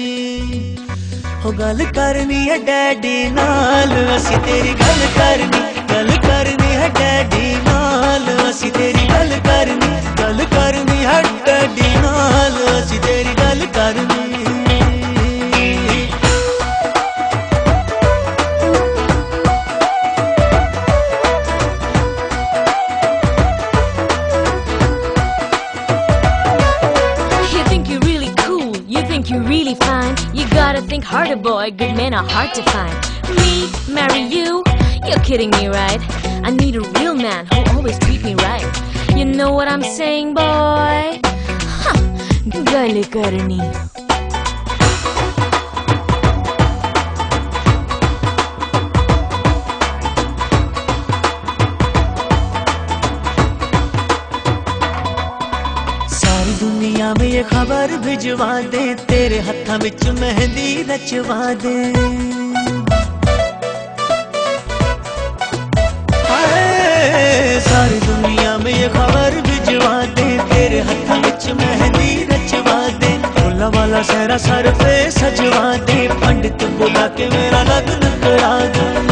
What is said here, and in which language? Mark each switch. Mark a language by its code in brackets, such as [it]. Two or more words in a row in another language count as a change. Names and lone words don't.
[pa] ਹੋ ਗੱਲ ਕਰਨੀ ਹੈ ਡੈਡੀ ਨਾਲ ਅਸੀਂ ਤੇਰੀ ਗੱਲ ਕਰਨੀ ਹੈ ਡੈਡੀ ਨਾਲ ਅਸੀਂ ਤੇਰੀ ਗੱਲ ਕਰਨੀ ਹੈ ਡੈਡੀ ਨਾਲ ਅਸੀਂ ਤੇਰੀ ਗੱਲ ਕਰਨੀ [en] You're really fine. You gotta think harder, boy. Good men are hard to find. Me, marry you? You're kidding me, right? I need a real man who always treat me right. You know what I'm saying, boy? [pa] Huh. ਗੱਲੀ ਕਰਨੀ. [hi] दुनिया में ये खबर भिजवा दे तेरे [pa] ਹੱਥਾਂ ਵਿਚ [hi] मेहंदी रचवा दे सारी दुनिया में ये खबर भिजवा दे तेरे [pa] ਹੱਥਾਂ ਵਿਚ [hi] मेहंदी रचवा दे [pa] ਫੁੱਲਾਂ ਵਾਲਾ [hi] सहरा सर पे सजवा दे पंडित बुला के मेरा लगन करा दे